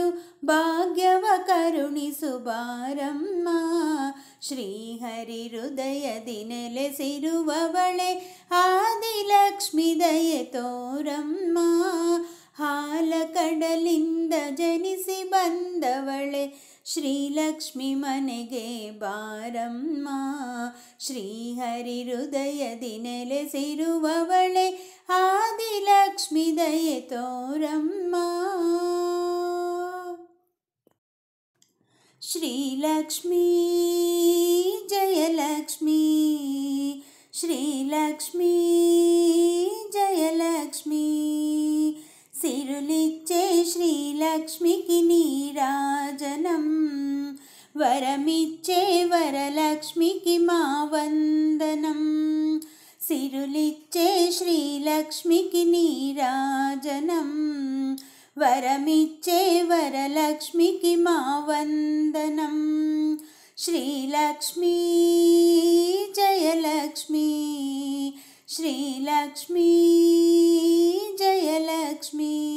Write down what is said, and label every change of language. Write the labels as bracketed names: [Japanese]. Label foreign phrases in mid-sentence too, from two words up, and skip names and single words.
[Kannada] ಭಾಗ್ಯವ ಕರುಣಿಸು ಬಾರಮ್ಮ ಶ್ರೀಹರಿ ಹೃದಯದಿ ನೆಲೆಸಿರುವವಳೆ ಆದಿಲಕ್ಷ್ಮಿ ದಯೆ ತೋರಮ್ಮ ಹಾಲ ಕಡಲಿಂದ ಜನಿಸಿ ಬಂದವಳೆ ಶ್ರೀಲಕ್ಷ್ಮಿ ಮನೆಗೆ ಬಾರಮ್ಮ ಶ್ರೀಹರಿ ಹೃದಯದಿ ನೆಲೆಸಿರುವವಳೆ ಆದಿಲಕ್ಷ್ಮಿ ದಯೆ ತೋರಮ್ಮ [Telugu] ಶ್ರೀಲಕ್ಷ್ಮೀ ಜಯಲಕ್ಷ್ಮೀ ಶ್ರೀಲಕ್ಷ್ಮೀ జయలక్ష్మి సిరులిచ్చే శ్రీలక్ష్మికి నీరాజనం వరమిచ్చే వరలక్ష్మికి మా వందనం సిరులిచ్చే శ్రీలక్ష్మికి నీరాజనం వరమిచ్చే వరలక్ష్మికి మా వందనం శ్రీలక్ష్మీ జయలక్ష్మీ శ్రీలక్ష్మీ జయలక్ష్మీ